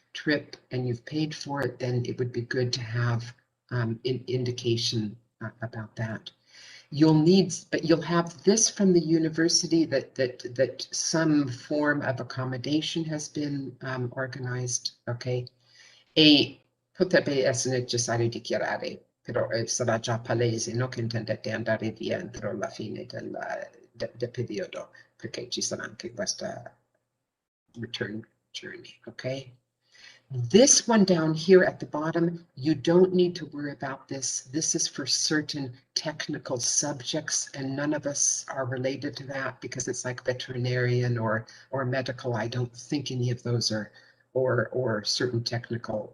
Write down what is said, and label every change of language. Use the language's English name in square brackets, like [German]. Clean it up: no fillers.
[English] trip and you've paid for it, then it would be good to have indication about that. But you'll have this from the university that some form of accommodation has been organized, okay? [Italian] E potrebbe essere necessario dichiarare, però sarà già palese, no, che intendete andare via entro la fine del periodo, perché ci sarà anche questa return journey, okay? [English] This one down here at the bottom, you don't need to worry about this. This is for certain technical subjects, and none of us are related to that because it's like veterinarian or medical. I don't think any of those are or certain technical.